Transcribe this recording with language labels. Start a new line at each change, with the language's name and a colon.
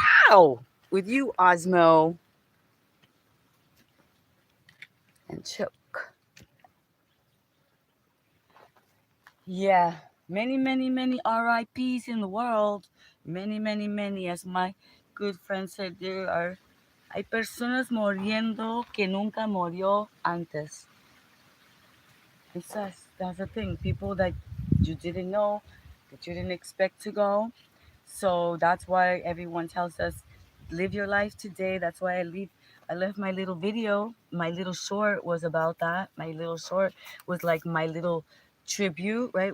English: Ow! With you, Osmo and Choke. Yeah, many, many, many RIPs in the world. Many, many, many. As my good friend said,
Spanish: hay personas muriendo que nunca murió antes.
English: That's the thing. People that you didn't know, that you didn't expect to go. So that's why everyone tells us, live your life today. That's why I left my little video. My little short was about that. My little short was like my little tribute, right?